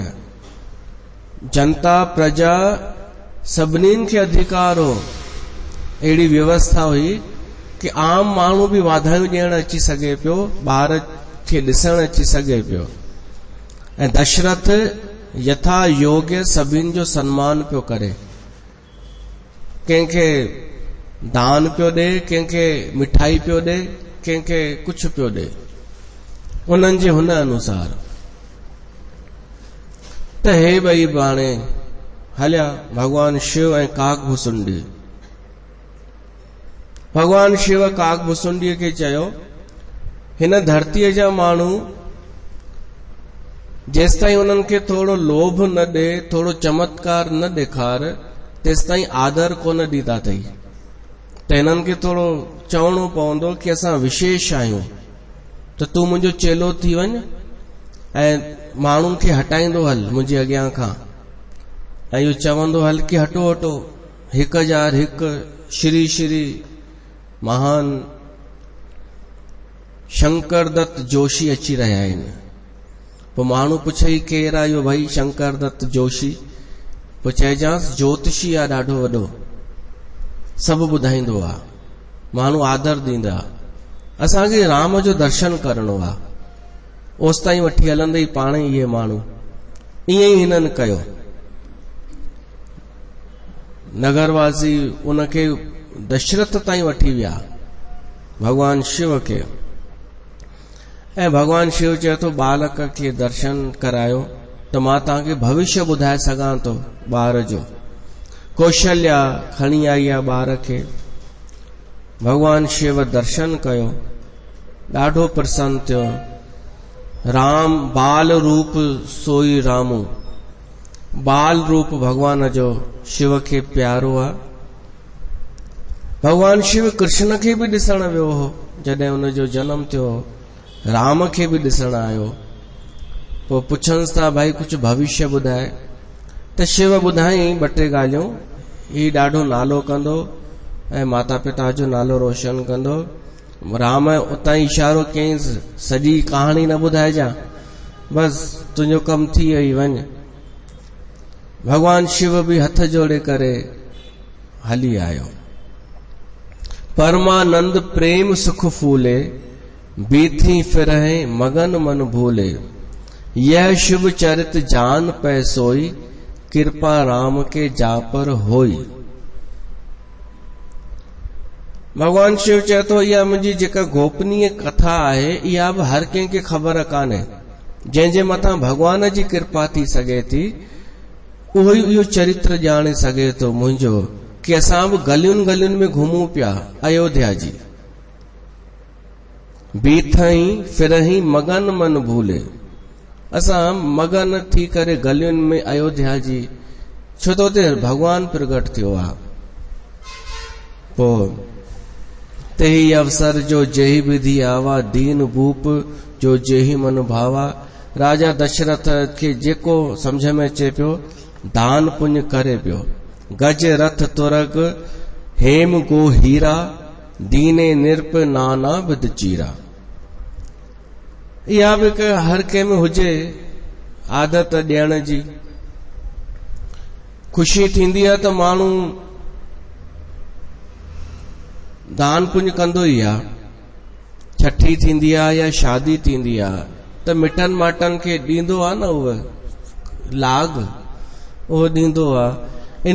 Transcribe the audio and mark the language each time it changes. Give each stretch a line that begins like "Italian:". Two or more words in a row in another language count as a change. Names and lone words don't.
Sindhi: जनता प्रजा सभिनीनि खे अधिकार हो, अहिड़ी व्यवस्था हुई कि आम माण्हू भी वाधायूं ॾियण अची सघे पियो, ॿार खे ॾिसण अची सघे पियो। ऐं दशरथ यथा योग्य सभिनि जो सम्मान पियो करे, कंहिंखे दान पियो ॾे, कंहिंखे मिठाई पियो ॾे, कंहिंखे कुझु पियो ॾे, उन्हनि जे हुन अनुसार। त हे ॿई बाणे हलिया, भगवान शिव ऐं काक भुसुंडी। भगवान शिव काक भुसुंडीअ खे चयो, हिन धरतीअ जा माण्हू जेसिताईं उन्हनि खे थोरो लोभ न ॾे, थोरो चमत्कार न ॾेखार, तेसिताईं आदर कोन ॾींदा अथई। त हिननि खे थोरो चवणो पवंदो कि असां विशेष आहियूं, त तूं मुंहिंजो चेलो थी वञ ऐं माण्हुनि खे हटाईंदो हल मुंहिंजे अॻियां खां, ऐं इहो चवंदो हल कि हटो हटो 1001 श्री श्री महान शंकर दत्त जोशी अची रहिया आहिनि। पोइ माण्हू पुछई केरु आहे इहो भाई शंकर दत्त जोशी? पोइ चइजांसि ज्योतिषी आहे ॾाढो वॾो, सभु ॿुधाईंदो आहे, माण्हू आदर ॾींदा। असांखे राम जो दर्शन करणो आहे, ओसि ताईं वठी हलंदे पाण ई इहे माण्हू ईअं ई हिननि कयो। नगरवासी उनखे दशरथ ताईं वठी विया, भगवान शिव खे। ऐं भगवान शिव चए थो बालक खे दर्शन करायो त मां तव्हांखे भविष्य ॿुधाए सघां थो ॿार जो। कौशल्या खणी आई आहे ॿार खे, भगवान शिव दर्शन कयो, ॾाढो प्रसन्न थियो।
Awadhi: राम बाल रूप सोई रामू,
Sindhi: बाल रूप भगवान जो शिव खे प्यारो आहे। भगवान शिव कृष्ण खे बि ॾिसण वियो हो, जॾहिं हुनजो जनम थियो, राम खे बि ॾिसण आयो। पोइ पुछन्स था भाई कुझु भविष्य ॿुधाए, त शिव ॿुधाई 2-3 ॻाल्हियूं, ही ॾाढो नालो कंदो ऐं माता पिता जो नालो रोशन कंदो। राम उतां इशारो कयईंसि, सॼी कहाणी न ॿुधाइजां, बसि तुंहिंजो कमु थी वई, वञ। भगवान शिव बि हथ जोड़े करे हली आयो।
Awadhi: परमानंद प्रेम सुख फूले, बीथी फिरहे मगन मन भूले, यह शुभ चरित जान पै सोई, कृपा राम के जा पर होई।
Sindhi: भगवान शिव चए थो इहा मुंहिंजी जेका गोपनीय कथा आहे, इहा बि हर कंहिंखे ख़बर कान्हे। जंहिंजे मथां भगवान जी कृपा थी सघे थी, उहो ई इहो चरित्र ॼाणे सघे थो मुंहिंजो, कि असां बि गलियुनि गलियुनि में घुमूं पिया अयोध्या जी।
Awadhi: बीठई फिरही मगन मन भूले,
Sindhi: असां मगन थी करे गलियुनि में अयोध्या जी, छो त उते भगवान प्रगट थियो आहे।
Awadhi: पोइ तेही अवसर जो जेही विधि आवा, दीन भूप जो जेही मन भावा।
Sindhi: राजा दशरथ खे जेको समझ में अचे पियो, दान पुण्य करे पियो।
Awadhi: गज रथ तुरग हेम गो हीरा, दीने निरप नाना विद चीरा।
Sindhi: इहा बि हर कंहिं में हुजे आदत ॾियण जी। ख़ुशी थींदी आहे त माण्हू दान पुण्य कंदो ई आहे। छठी थींदी आहे या शादी थींदी आहे त मिटनि माइटनि खे ॾींदो आहे न, उहो लाग उहो ॾींदो आहे।